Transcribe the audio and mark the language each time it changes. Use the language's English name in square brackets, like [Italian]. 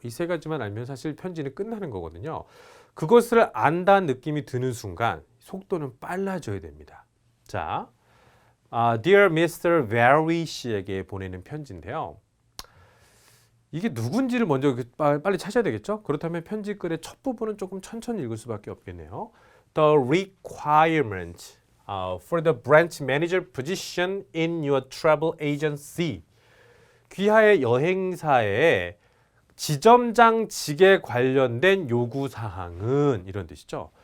[Korean] 이 세 가지만 알면 사실 편지는 끝나는 거거든요. 그것을 안다는 느낌이 드는 순간 속도는 빨라져야 됩니다. [English] 자, Dear Mr. [Korean] Very 씨에게 보내는 편지인데요. 이게 누군지를 먼저 빨리 찾아야 되겠죠? 그렇다면 편지 글의 첫 부분은 조금 천천히 읽을 수밖에 없겠네요. [English] The requirement for the branch manager position in your travel agency. [Korean] 귀하의 여행사의 지점장직에 관련된 요구사항은 이런 뜻이죠.